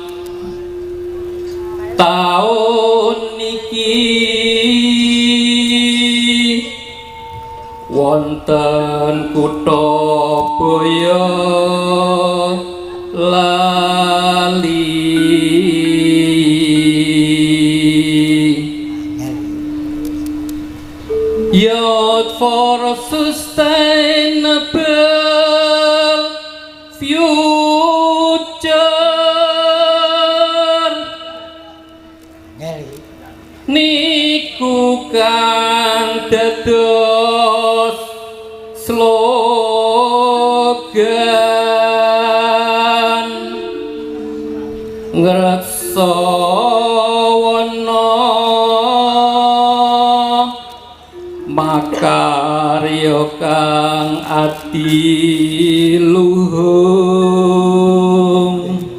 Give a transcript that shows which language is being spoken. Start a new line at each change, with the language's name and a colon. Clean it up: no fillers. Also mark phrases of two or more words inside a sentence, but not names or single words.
Javanese: tahun niki wonten kutha Boyolali.
English: Youth for a sustainable future
Javanese: niku kang dados slogan ngreksa makarya kang ati luhung